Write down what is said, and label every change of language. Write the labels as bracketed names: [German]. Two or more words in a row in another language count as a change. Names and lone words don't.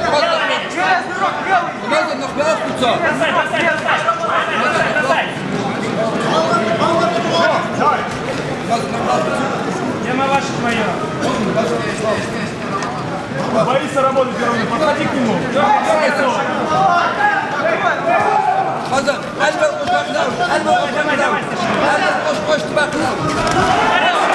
[Russian] Бросай. Тема ваша твоя. Боится работать, Вероника, подходи к нему. [Turkish] Hazır. El ver uzaklar. El ver uzaklar. El ver uzaklar.